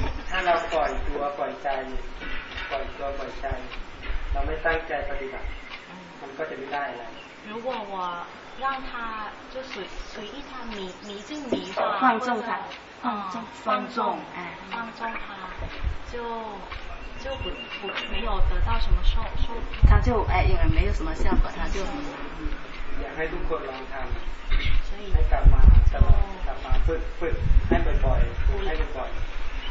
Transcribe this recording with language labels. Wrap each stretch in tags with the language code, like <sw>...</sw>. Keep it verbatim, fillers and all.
<th>ถ้าเราปล่อยตัวปล่อยใจปล่อยตัวปล่อยใจเราไม่ตั้งใจปฏิบัติมันก็จะไม่ได้อะไร</th> <zh>如果我让他就随随意他迷迷就迷吧，放纵他，嗯，放纵，哎，放纵他就。就不不没有得到什么收收，他就哎，因为没有什么效果，他就很难。</zh> <th>อยากให้ทุกคนลองทำ ให้ กลับมาตลอดกลับมาฝึกฝึกให้บ่อยๆให้บ่อยๆ</th>